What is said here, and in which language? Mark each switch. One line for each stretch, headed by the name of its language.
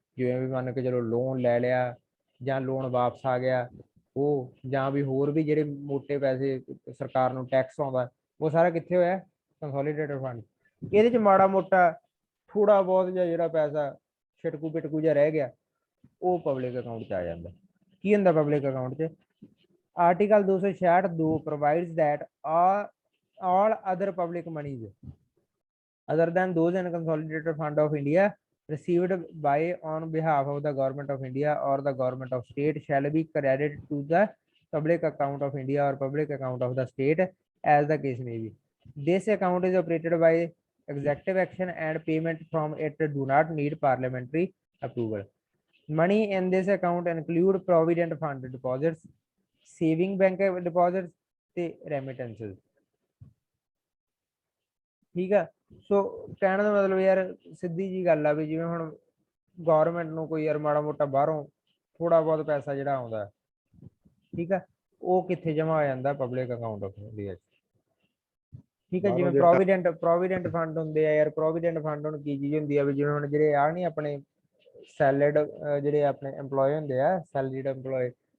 Punjabi: ਜਿਵੇਂ ਵੀ ਮੰਨ ਕੇ ਚਲੋ ਲੋਨ ਲੈ ਲਿਆ ਜਾਂ ਲੋਨ ਵਾਪਸ ਆ ਗਿਆ, ਉਹ ਜਾਂ ਵੀ ਹੋਰ ਵੀ ਜਿਹੜੇ ਮੋਟੇ ਪੈਸੇ ਸਰਕਾਰ ਨੂੰ ਟੈਕਸ ਆਉਂਦਾ, ਉਹ ਸਾਰਾ ਕਿੱਥੇ ਹੋਇਆ, ਕੰਸੋਲੀਡੇਟਡ ਫੰਡ। ਇਹਦੇ ਚ ਮਾੜਾ ਮੋਟਾ ਥੋੜਾ ਬਹੁਤ ਜਿਹਾ ਜਿਹੜਾ ਪੈਸਾ ਛਿਟਕੂ ਪਿਟਕੂ ਜਿਹਾ ਰਹਿ ਗਿਆ, ਉਹ ਪਬਲਿਕ ਅਕਾਊਂਟ ਚ ਆ ਜਾਂਦਾ। ਕੀ ਹੁੰਦਾ ਪਬਲਿਕ ਅਕਾਊਂਟ ਚ,
English: Article 266(2) provides that all other public monies other than those in consolidated fund of India received by on behalf of the government of India or the government of state shall be credited to the public account of India or public account of the state as the case may be. This account is operated by executive action and payment from it do not need parliamentary approval. Money in this account include provident fund deposits, saving bank deposits ਤੇ remittances।
Punjabi: ਠੀਕ ਆ। ਸੋ ਕਹਿਣ ਦਾ ਮਤਲਬ ਯਾਰ ਸਿੱਧੀ ਜੀ ਗੱਲ ਆ ਵੀ ਜਿਵੇਂ ਹੁਣ ਗਵਰਨਮੈਂਟ ਨੂੰ ਕੋਈ ਯਾਰ ਮਾੜਾ ਮੋਟਾ ਬਾਹਰੋਂ ਥੋੜਾ ਬਹੁਤ ਪੈਸਾ ਜਿਹੜਾ ਆਉਂਦਾ, ਠੀਕ ਆ, ਉਹ ਕਿੱਥੇ ਜਮਾ ਹੋ ਜਾਂਦਾ, ਪਬਲਿਕ ਅਕਾਊਂਟ ਆਫ ਇੰਡੀਆ ਚ। ਠੀਕ ਹੈ। ਜਿਵੇਂ ਪ੍ਰੋਵੀਡੈਂਟ ਫੰਡ ਹੁੰਦੇ ਆ ਯਾਰ, ਪ੍ਰੋਵੀਡੈਂਟ ਫੰਡ ਹੁਣ ਕੀ ਚੀਜ਼ ਹੁੰਦੀ ਆ ਵੀ ਜਿਵੇਂ ਹੁਣ ਜਿਹੜੇ ਆ ਨਹੀਂ ਆਪਣੇ ਸੈਲਡ ਜਿਹੜੇ ਆਪਣੇ EMPLOYE ਹੁੰਦੇ ਆ, ਸੈਲਰੀਡ EMPLOYE,